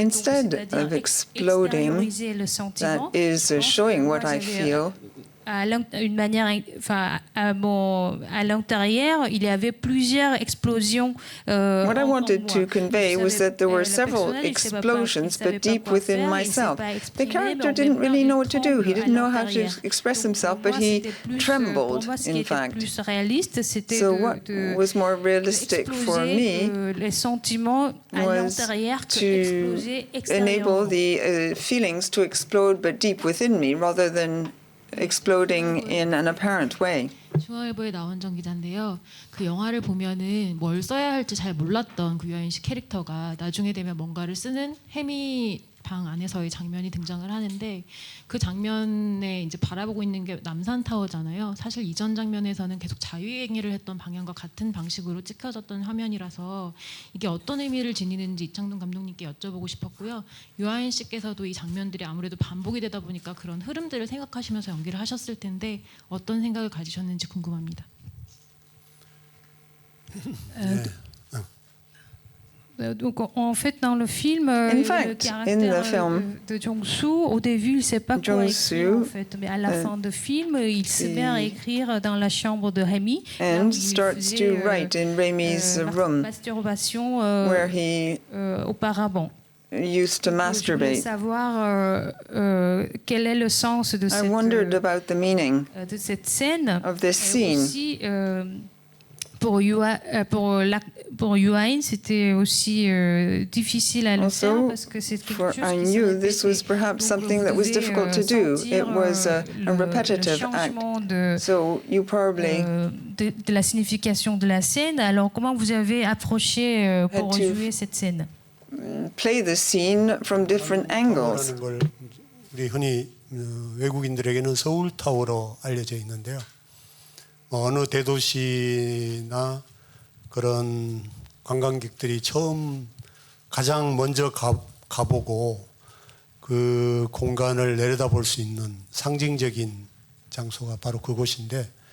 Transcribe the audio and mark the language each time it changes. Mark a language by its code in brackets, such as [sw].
[en] instead of exploding, that is showing what I feel. [fr] Une manière, enfin, à l'intérieur, il y avait plusieurs explosions. [en] What I wanted to convey was that there were several explosions, but deep within myself. The character didn't really know what to do. He didn't know how to express himself, but he trembled, in fact. So what was more realistic for me was to enable the feelings to explode, but deep within me, rather than exploding in an apparent way. [ko] 중앙일보의 나원정 기자인데요. 그 영화를 보면은 뭘 써야 할지 잘 몰랐던 그 유아인 씨 캐릭터가 나중에 되면 뭔가를 쓰는 해미 방 안에서의 장면이 등장을 하는데 그 장면에 이제 바라보고 있는 게 남산타워잖아요. 사실 이전 장면에서는 계속 자유행위를 했던 방향과 같은 방식으로 찍혀졌던 화면이라서 이게 어떤 의미를 지니는지 이창동 감독님께 여쭤보고 싶었고요. 유아인 씨께서도 이 장면들이 아무래도 반복이 되다 보니까 그런 흐름들을 생각하시면서 연기를 하셨을 텐데 어떤 생각을 가지셨는지 궁금합니다. [fr] Donc en fait dans le film, le caractère de Jong-soo, au début il ne sait pas quoi écrire en fait, mais à la fin du film il se met à écrire dans la chambre de Rémi. [en] And starts to write in Rémi's room, masturbation where he [fr] auparavant. [en] Used to masturbate. [fr] Je voulais savoir quel est le sens de [en] I wondered about the meaning [fr] de cette scène, [en] of this scene. [fr] Aussi, Pour Yuan, c'était aussi difficile à le faire parce que c'est quelque chose [en] I knew this was perhaps something that was difficult to do. It was a repetitive act. So you probably [fr] de la signification de la scène. Alors comment vous avez approché pour jouer cette scène? [en] Play the scene from different angles. [ko] 우리 흔히 외국인들에게는 서울타워로 알려져 있는데요. 어느 대도시나 그런 관광객들이 처음 가장 먼저 가보고 그 공간을 내려다볼 수 있는 상징적인 장소가 바로 그곳인데